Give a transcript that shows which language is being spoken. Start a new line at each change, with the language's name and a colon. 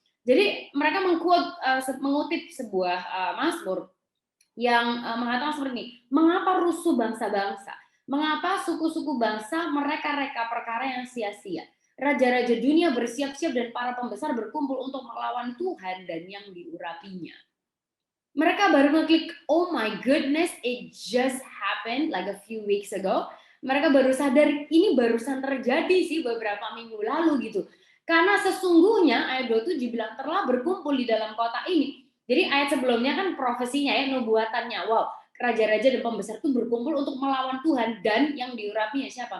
Indonesian: Jadi mereka mengutip sebuah mazmur yang mengatakan seperti ini, mengapa rusuh bangsa-bangsa? Mengapa suku-suku bangsa mereka-reka perkara yang sia-sia? Raja-raja dunia bersiap-siap dan para pembesar berkumpul untuk melawan Tuhan dan yang diurapinya. Mereka baru ngeklik,
English: oh my goodness, it just happened like a few weeks ago.
Indonesian: Mereka baru sadar ini barusan terjadi sih beberapa minggu lalu gitu. Karena sesungguhnya ayat 27 bilang telah berkumpul di dalam kota ini. Jadi ayat sebelumnya kan profesinya ya, nubuatannya. Wow, raja-raja dan pembesar itu berkumpul untuk melawan Tuhan dan yang diurapinya siapa?